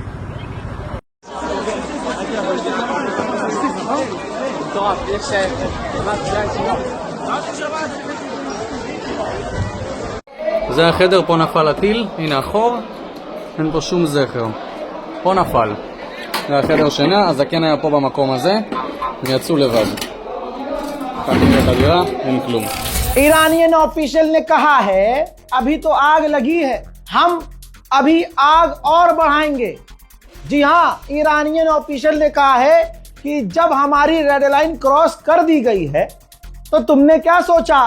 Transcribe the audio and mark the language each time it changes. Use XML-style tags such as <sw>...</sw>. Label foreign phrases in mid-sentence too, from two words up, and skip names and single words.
<he>זה החדר, פה נפל הטיל, הנה החור, אין פה שום זכר, פה נפל. זה החדר שינה, הזקן היה פה במקום הזה, ויצאו לבד. קחתי את הדירה, אין כלום.</he> <en>Iranian official</en> <hi>ने कहा है, अभी तो आग लगी है, हम अभी आग और बढ़ाएंगे। जी हां,</hi> <en>Iranian official</en> <hi>ने कहा है कि जब हमारी</hi> <en>red line cross</en> <hi>कर दी गई है, तो तुमने क्या सोचा?</hi>